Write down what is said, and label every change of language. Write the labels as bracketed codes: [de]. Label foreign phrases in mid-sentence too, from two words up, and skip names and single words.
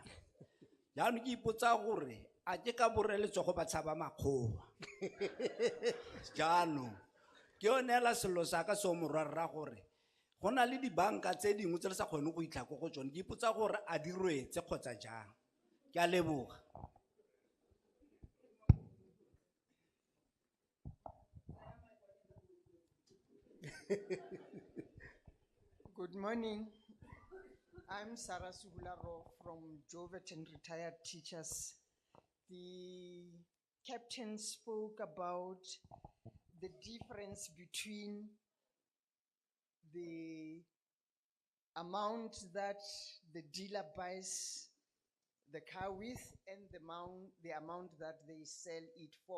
[tn] Jaanong ke ipotsa gore a ke ka borele tsogo ba tshaba makgowa. Jaanong ke yonela selo sa ka se o morwarra gore go na le dibanka tse dingwe tse re sa kgone go itlha go tsone. Ke ipotsa gore a di rwetse kgotsa jang. Ke a leboga. [en] Good morning. I'm Sarah Sugularo from Jovet and Retired Teachers. The captain spoke about the difference between the amount that the dealer buys the car with and the amount that they sell it for.